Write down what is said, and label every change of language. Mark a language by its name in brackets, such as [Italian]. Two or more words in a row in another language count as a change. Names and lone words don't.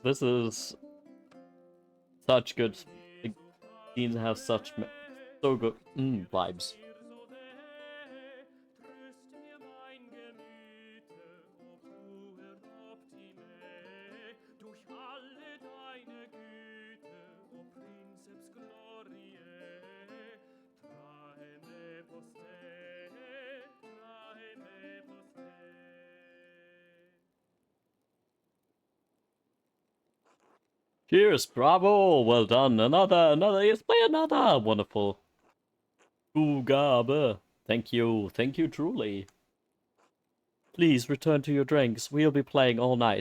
[English] This is such good. The scenes have such so good vibes. [German] Tröst mir mein Gemüte, [Latin] o puer optime, [German] durch alle deine Güte, [Latin] o Princeps gloriae, trae me poste, trae me poste. [English] Cheers, bravo, well done. Another, yes, play another. Wonderful. Zugabe. Thank you truly. Please return to your drinks. We'll be playing all night.